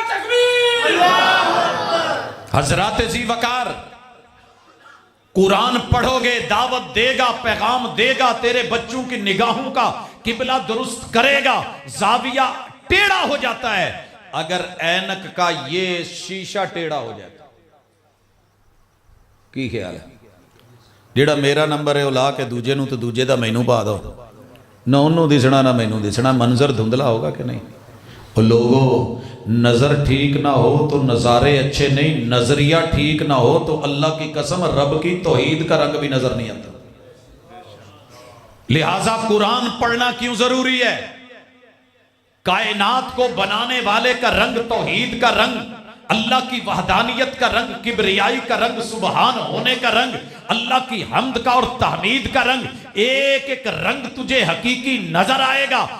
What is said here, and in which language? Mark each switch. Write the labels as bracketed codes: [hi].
[hi] हजरत जी वकार, कुरान पढ़ोगे, दावत देगा, पैगाम देगा, तेरे बच्चों की निगाहों का किबला दुरुस्त करेगा। जाविया टेढ़ा हो जाता है अगर ऐनक का ये शीशा टेढ़ा हो जाता। [pa] की ख्याल है? ਜਿਹੜਾ ਮੇਰਾ ਨੰਬਰ ਹੈ ਉਹ ਲਾ ਕੇ ਦੂਜੇ ਨੂੰ ਤੇ ਦੂਜੇ ਦਾ ਮੈਨੂੰ ਪਾ ਦੋ, ਨਾ ਉਹਨੂੰ ਦਿਸਣਾ ਨਾ ਮੈਨੂੰ ਦਿਸਣਾ, ਮੰਜ਼ਰ ਧੁੰਦਲਾ [hi] होगा कि नहीं? वो लोगों, नजर ठीक ना हो तो नज़ारे अच्छे नहीं, नजरिया ठीक ना हो तो अल्लाह की कसम रब की तौहीद का रंग भी नजर नहीं आता। लिहाजा कुरान पढ़ना क्यों जरूरी है? कायनात को बनाने वाले का रंग तौहीद का रंग, अल्लाह की वहदानियत का रंग, किबरियाई का रंग, सुबहान होने का रंग, अल्लाह की हम्द का और तहमीद का रंग, एक एक रंग तुझे हकीकी नजर आएगा।